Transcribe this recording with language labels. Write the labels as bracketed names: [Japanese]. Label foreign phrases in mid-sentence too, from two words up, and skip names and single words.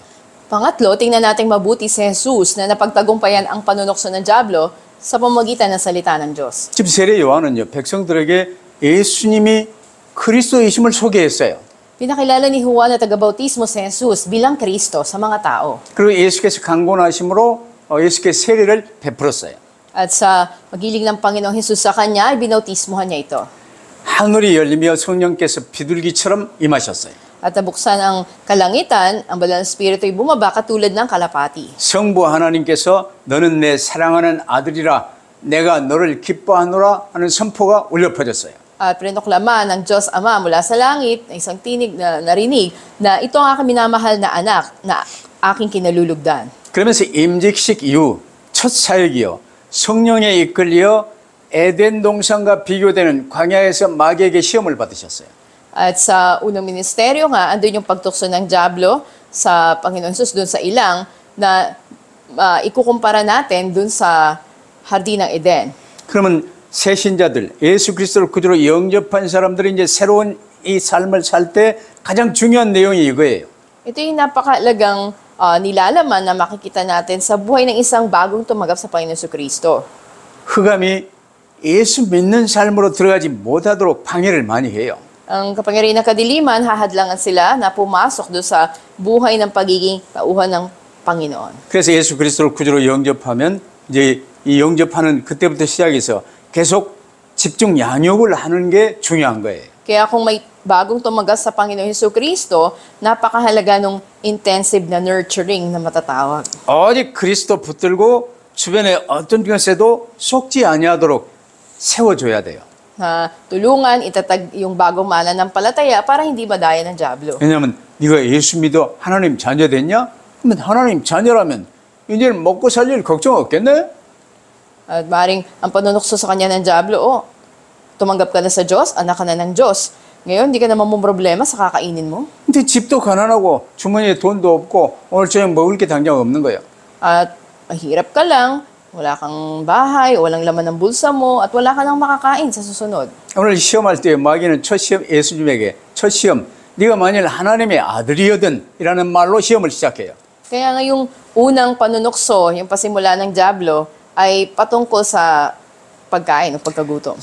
[Filipino] Pangatlo, tingnan natin mabuti si Jesus na napagtagumpayan ang panunokso ng dyablo sa pamamagitan ng salita ng Diyos. [Korean] 지금 세례 요한은요, 백성들에게 예수님이 그리스도이심을 소개했어요. [Filipino] Pinakilala ni Juan na taga-bautismo si Jesus bilang Kristo sa mga tao. [Korean] 그리고 예수께서 강권하심으로 예수께 세례를 베풀었어요. [Filipino] At sa magiling ng Panginoong Jesus sa kanya, ay binautismohan niya ito. [Korean] 하늘이 열리며 성령께서 비둘기처럼 임하셨어요. [Filipino] At nabuksan ang kalangitan, ang banal na spirito ay bumaba katulad ng kalapati. [Korean] 성부 하나님께서 너는 내 사랑하는 아들이라 내가 너를 기뻐하노라 하는 선포가 울려 퍼졌어요. [Filipino] At prinoklama ng Diyos Ama mula sa langit, na isang tinig na narinig, na ito ang aking minamahal na anak, na aking kinalulugdan. [Korean] 그러면서 임직식 이후 첫 사역이요, 성령에 이끌려 에덴 동산과 비교되는 광야에서 마귀에게 시험을 받으셨어요. [Filipino] At sa unang ministeryo nga, andun yung pagtukso ng dyablo sa Panginoon Jesus dun sa ilang, na ikukumpara natin dun sa Hardin ng Eden. [Korean] 그러면 새 신자들, 예수 그리스도를 구주로 영접한 사람들이 이제 새로운 이 삶을 살 때 가장 중요한 내용이 이거예요. [Filipino] Ito yung napakalagang nilalaman na makikita natin sa buhay ng isang bagong tumanggap sa Panginoon Jesucristo. [Korean] 흑암이 예수 믿는 삶으로 들어가지 못하도록 방해를 많이 해요. [Filipino] Ang kapangyarihan ng kadiliman, hahadlangan sila na pumasok doon sa buhay ng pagiging tauhan ng Panginoon. [Korean] 그래서 예수 그리스도를 구주로 영접하면 이제 이 영접하는 그때부터 시작해서 계속 집중 양육을 하는 게 중요한 거예요. [Filipino] Kaya kung may bagong tumanggap sa Panginoon Jesucristo, napakahalaga nung intensive na nurturing na matatawag. [Korean] 오직 그리스도 붙들고 주변에 어떤 것에도 속지 아니하도록 세워줘야 돼요. [Filipino] Na tulungan, itatag yung bagong mananampalataya para hindi madaya ng dyablo. [Korean] 왜냐하면 네가 예수 믿어 하나님 자녀 됐냐? 그러면 하나님 자녀라면 이제는 먹고 살 일 걱정 없겠네? [Filipino] At maring ang panunukso sa kanya ng dyablo, tumanggap ka na sa Diyos, anak ka na ng Diyos. Ngayon, hindi ka naman mong problema sa kakainin mo. [Korean] 근데 집도 가난하고 주머니에 돈도 없고 오늘 저녁 먹을 게 당장 없는 거예요. [Filipino] At mahirap ka lang, wala kang bahay, walang laman ng bulsa mo, at wala ka nang makakain sa susunod. [Korean] 오늘 시험할 때 마귀는 첫 시험 예수님에게 첫 시험 네가 만일 하나님의 아들이거든 이라는 말로 시험을 시작해요. [Filipino] Kaya nga yung unang panunukso, yung pasimula ng dyablo, ay patungkol sa pagkain o pagkagutom.